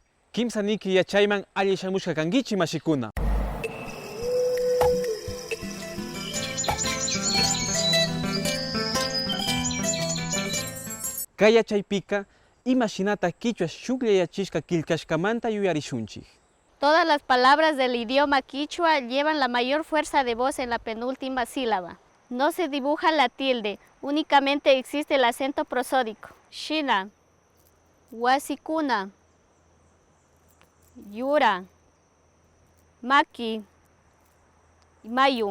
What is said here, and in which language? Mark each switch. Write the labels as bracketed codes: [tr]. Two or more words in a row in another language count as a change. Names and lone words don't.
[qu] Kimsaniki yachayman allishamushka kankichi mashikuna. Kay yachaypika imashinata kichwa shukllachishka killkashkamanta yuyarishunchik. [es] Todas las palabras del idioma quichua llevan la mayor fuerza de voz en la penúltima sílaba. No se dibuja la tilde, únicamente existe el acento prosódico. [qu] Shina, Wasikuna, Yura, Maki, Mayu.